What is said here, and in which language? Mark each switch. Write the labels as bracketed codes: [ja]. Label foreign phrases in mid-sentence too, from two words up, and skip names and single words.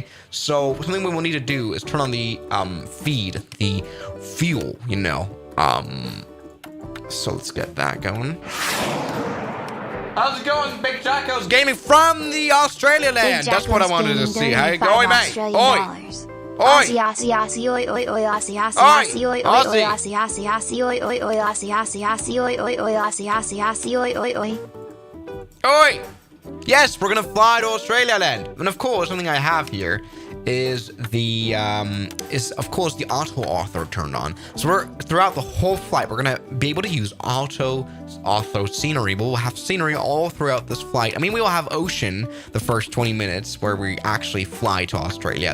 [en] So something we will need to do is turn on the feed, the fuel. You know. So let's get that going. How's it going, Big Jacko's Gaming from the Australia land? That's what I wanted to see. How you going, mate? Oi! Oi! Aussie, Aussie, oi, oi, oi, Aussie, Aussie, Oi! Aussie, oi, oi, oi, Aussie, Aussie, Aussie, oi, oi, oi, Aussie, Aussie, Aussie, oi, oi, oi, Aussie, Aussie, Aussie, oi, oi, oi. Oi! Yes, we're gonna fly to Australia land. And of course, something I have here is of course the auto author turned on. So we're throughout the whole flight, we're gonna be able to use auto scenery. We'll have scenery all throughout this flight. I mean, we will have ocean the first 20 minutes where we actually fly to Australia.